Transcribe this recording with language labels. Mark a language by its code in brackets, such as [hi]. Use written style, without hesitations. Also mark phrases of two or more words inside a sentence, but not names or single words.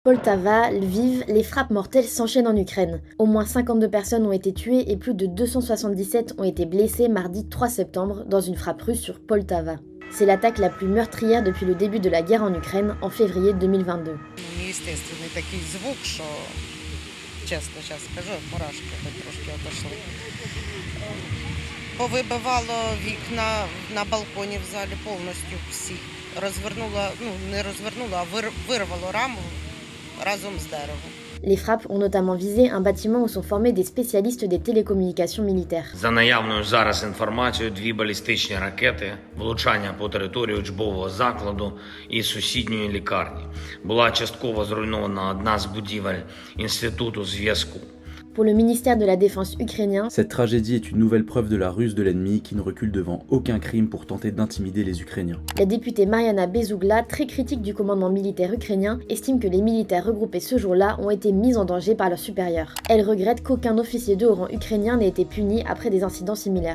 [fr] Poltava, Lviv, les frappes mortelles s'enchaînent en Ukraine. Au moins 52 personnes ont été tuées et plus de 277 ont été blessées mardi 3 septembre dans une frappe russe sur Poltava. C'est l'attaque la plus meurtrière depuis le début de la guerre en Ukraine en février 2022. [uk] Чесно, зараз скажу, мурашки трошки отошли. Повибивало вікна на балконі в залі повністю всі. Розвернуло, не розвернуло, а вирвало раму разом з деревом. [fr] Les frappes ont notamment visé un bâtiment où sont formés des spécialistes des télécommunications militaires. [uk] За наявною зараз інформацією, 2 балістичні ракети, влучання по території учбового закладу і сусідньої лікарні. Була частково зруйнована одна з будівель Інституту зв'язку. [fr] Pour le ministère de la Défense ukrainien, cette tragédie est une nouvelle preuve de la ruse de l'ennemi qui ne recule devant aucun crime pour tenter d'intimider les Ukrainiens. La députée Mariana Bezougla, très critique du commandement militaire ukrainien, estime que les militaires regroupés ce jour-là ont été mis en danger par leurs supérieurs. Elle regrette qu'aucun officier de haut rang ukrainien n'ait été puni après des incidents similaires.